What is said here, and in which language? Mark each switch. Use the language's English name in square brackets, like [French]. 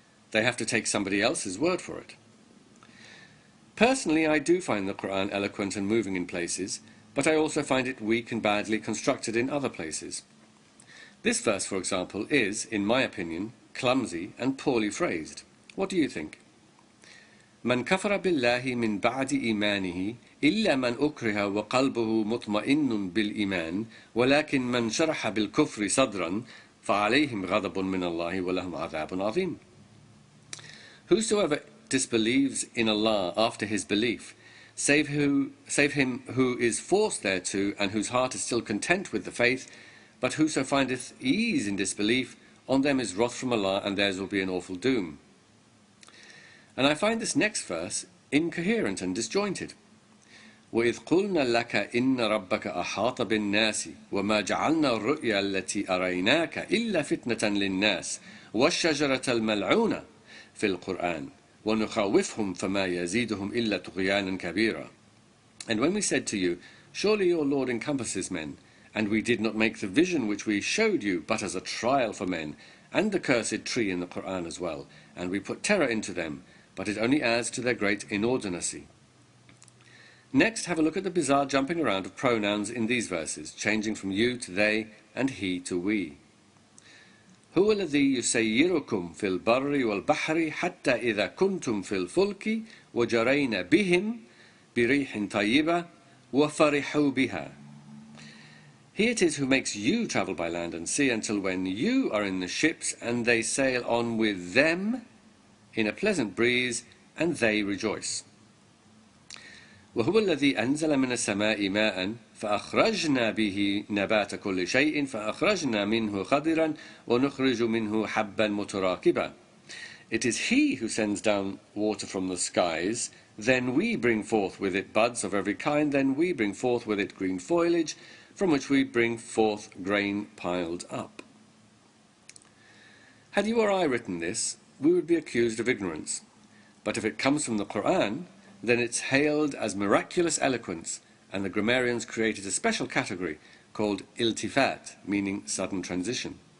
[English] They have to take somebody else's word for it. Personally, I do find the Quran eloquent and moving in places, but I also find it weak and badly constructed in other places. This verse, for example, is, in my opinion, clumsy and poorly phrased. What do you think? [Arabic] من كفر بالله من بعد إيمانه إلا من أكره وقلبه مطمئن بالإيمان ولكن من شرح بالكفر صدرا فعليهم غضب من الله ولهم عذاب عظيم. [English] Whosoever disbelieves in Allah after his belief, save him who is forced thereto and whose heart is still content with the faith, but whoso findeth ease in disbelief, on them is wrath from Allah and theirs will be an awful doom. And I find this next verse incoherent and disjointed. [Arabic] وَإِذْ قُلْنَا لَكَ إِنَّ رَبَّكَ أَحَاطَ بِالنَّاسِ وَمَا جَعَلْنَا الرُّؤْيَا الَّتِي أَرَيْنَاكَ إِلَّا فِتْنَةً لِلنَّاسِ وَالشَّجَرَةَ الْمَلْعُونَةَ فِي الْقُرْآنِ وَنُخَوِّفْهُمْ فَمَا يَزِيدُهُمْ إِلَّا طُغْيَانًا كَبِيرًا. [English] And when we said to you, surely your Lord encompasses men, and we did not make the vision which we showed you but as a trial for men, and the cursed tree in the Quran as well, and we put terror into them, but it only adds to their great inordinacy. Next, have a look at the bizarre jumping around of pronouns in these verses, changing from you to they and he to we. [Arabic] هو الذي يسيركم في البر والبحر حتى إذا كنتم في الفلك وجرين بهم بريح طيبة وفرحوا بها. [English] He it is who makes you travel by land and sea until when you are in the ships and they sail on with them in a pleasant breeze and they rejoice. [Arabic] وهو الذي أنزل من السماء ماء فأخرجنا به نبات كل شيء فأخرجنا منه خضرا ونخرج منه حبا متراكبا. [English] It is he who sends down water from the skies, then we bring forth with it buds of every kind, then we bring forth with it green foliage, from which we bring forth grain piled up. Had you or I written this, we would be accused of ignorance. But if it comes from the Quran, then it's hailed as miraculous eloquence, and the grammarians created a special category called iltifat, meaning sudden transition.